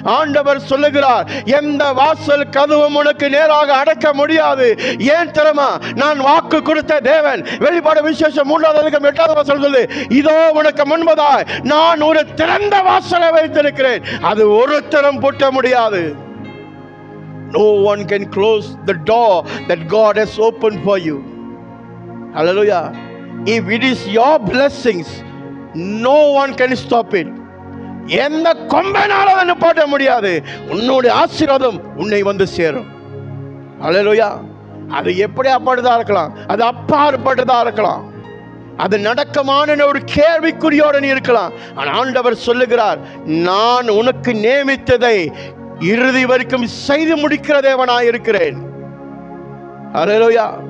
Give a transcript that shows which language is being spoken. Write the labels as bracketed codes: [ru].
[ta] ஆண்டவர் சொல்லுகிறார், எந்த வாசல் கதவும் உனக்கு நேராக அடைக்க முடியாது. ஏன் தெரியுமா? நான் வாக்கு கொடுத்த தேவன். வெளிப்பாடு விசேஷம் 3வது அதிகாரம் 8வது வசனம் சொல்லுது, இதோ உனக்கு முன்பதாய் நான் ஒரு திறந்த வாசலை வைத்திருக்கிறேன், அது ஒருத்தரும் பூட்ட முடியாது. [en] No one can close the door that God has opened for you. Hallelujah. If it is your blessings, no one can stop it. [ta] எந்த கொம்பனாலும் அதை போட முடியாது. உன்னுடைய ஆசீர்வாதம் உன்னை வந்து சேரும். Hallelujah. அது எப்படி அப்பாற்பட்டதா இருக்கலாம், அது அப்பாற்பட்டதா இருக்கலாம், அது நடக்கமான ஒரு கேள்விக்குறியோடு நீ இருக்கலாம். ஆனால் ஆண்டவர் சொல்லுகிறார், நான் உனக்கு நியமித்ததை இறுதி வரைக்கும் செய்து முடிக்கிற தேவனாய் இருக்கிறேன். ஹல்லேலூயா.